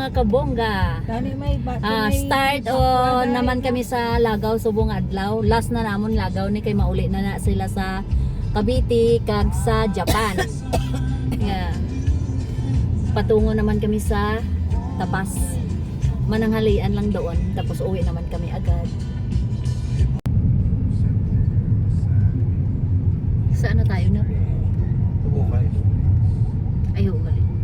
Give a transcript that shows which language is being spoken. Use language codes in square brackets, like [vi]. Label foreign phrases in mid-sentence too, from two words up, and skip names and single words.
[hil] mga kabongga. Start o naman kami sa Lagaw subong adlaw. Last na namon Lagaw ni kay mauli na sila sa Cavite kag sa Japan. [en] Yeah. [tl] Patungo naman kami sa Tapas. Mananghalian lang doon tapos uwi naman kami agad. Saan na tayo na? [hil] Bukay. Ayaw ugali.